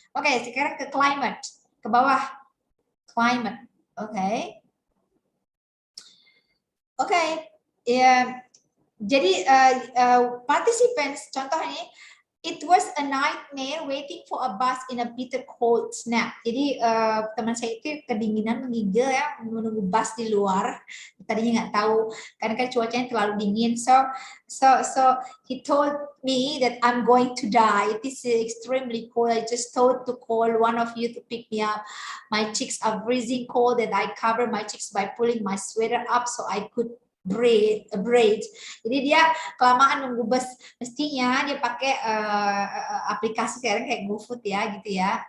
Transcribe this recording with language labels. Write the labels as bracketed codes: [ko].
[id] Oke, sekarang ke climate, ke bawah climate. Oke, ya. Jadi [en] participants, contohnya, it was a nightmare waiting for a bus in a bitter cold snap. [id] Jadi teman saya itu kedinginan menggigil ya, menunggu bus di luar. Tadinya nggak tahu karena kan cuacanya terlalu dingin. [en] So he told me that I'm going to die. It is extremely cold. I just thought to call one of you to pick me up. My cheeks are freezing cold and I cover my cheeks by pulling my sweater up so I could breathe. [id] Jadi dia kelamaan nunggu bus, mestinya dia pakai aplikasi sekarang kayak GoFood ya gitu ya.